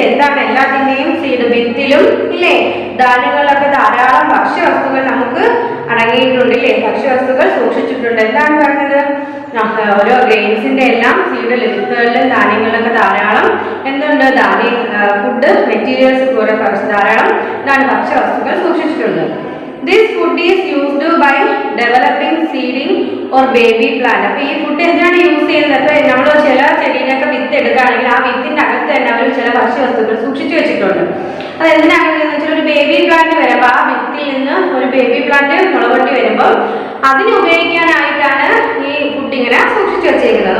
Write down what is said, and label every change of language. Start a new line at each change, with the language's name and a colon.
Malayalam: എന്താണ് എല്ലാത്തിൻ്റെയും സീഡ് വിത്തിലും ഇല്ലേ ധാന്യങ്ങളിലൊക്കെ ധാരാളം ഭക്ഷ്യവസ്തുക്കൾ നമുക്ക് അടങ്ങിയിട്ടുണ്ട് ഇല്ലേ, ഭക്ഷ്യവസ്തുക്കൾ സൂക്ഷിച്ചിട്ടുണ്ട്. എന്താണ് പറയുന്നത്? ഓരോ ഗ്രെയിൻസിന്റെ എല്ലാം സീഡിൽ വിത്തുകളിലും ധാന്യങ്ങളിലൊക്കെ ധാരാളം എന്തുണ്ട് ഫുഡ് മെറ്റീരിയൽസ് പോലെ ധാരാളം എന്താണ് ഭക്ഷ്യവസ്തുക്കൾ സൂക്ഷിച്ചിട്ടുണ്ട്.
English: This food is used by developing seedling or baby plant.
Malayalam: അപ്പോൾ ഈ ഫുഡ് എന്തിനാണ് യൂസ് ചെയ്യുന്നത്? അപ്പോൾ നമ്മൾ ചില ചെടിയിലൊക്കെ വിത്ത് എടുക്കുകയാണെങ്കിൽ ആ വിത്തിന്റെ അകത്ത് തന്നെ അവർ ചില ഭക്ഷ്യവസ്തുക്കൾ സൂക്ഷിച്ചു വെച്ചിട്ടുണ്ട്. അത് എന്തിനാണെന്ന് വെച്ചാൽ ഒരു ബേബി പ്ലാന്റ് വരുമ്പോൾ ആ വിത്തിൽ നിന്ന് ഒരു ബേബി പ്ലാന്റ് മുളപൊട്ടി വരുമ്പോൾ അതിന് ഉപയോഗിക്കാനായിട്ടാണ് ഈ ഫുഡ് ഇങ്ങനെ സൂക്ഷിച്ചു വെച്ചേക്കുന്നത്.